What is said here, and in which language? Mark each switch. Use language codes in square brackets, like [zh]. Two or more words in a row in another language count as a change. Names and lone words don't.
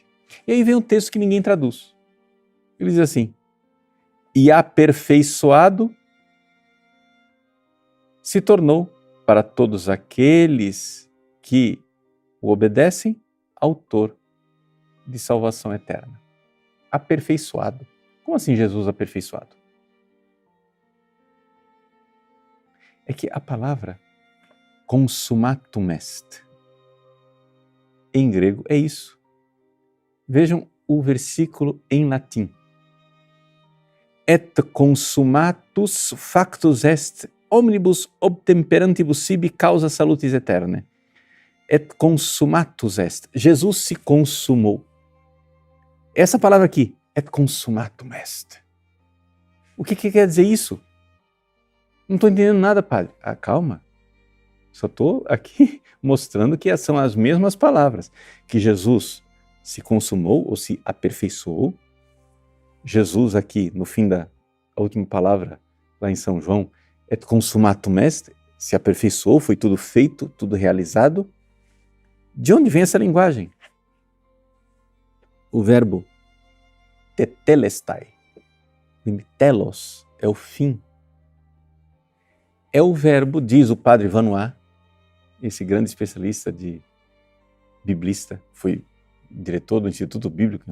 [pt] E aí vem um texto que ninguém traduz. Ele diz assim, e aperfeiçoado se tornou para todos aqueles que o obedecem, autor de salvação eterna. Aperfeiçoado. Como assim Jesus aperfeiçoado? É que a palavra [la] consumatum est, [pt] em grego, é isso. Vejam o versículo em latim. [la] Et consumatus factus est omnibus obtemperantibus sibi causa salutis aeternae. Et consumatus est. [pt] Jesus se consumou. Essa palavra aqui, [la] et consumatum est. [pt] O que quer dizer isso? Não estou entendendo nada, padre. Calma. Só estou aqui mostrando que são as mesmas palavras. Que Jesus se consumou ou se aperfeiçoou. Jesus aqui, no fim da última palavra, lá em São João, [la] et consumatum est, [pt] se aperfeiçoou, foi tudo feito, tudo realizado. De onde vem essa linguagem? O verbo tetelestai, telos, é o fim. É o verbo, diz o padre Vanois, esse grande especialista de biblista, foi diretor do Instituto Bíblico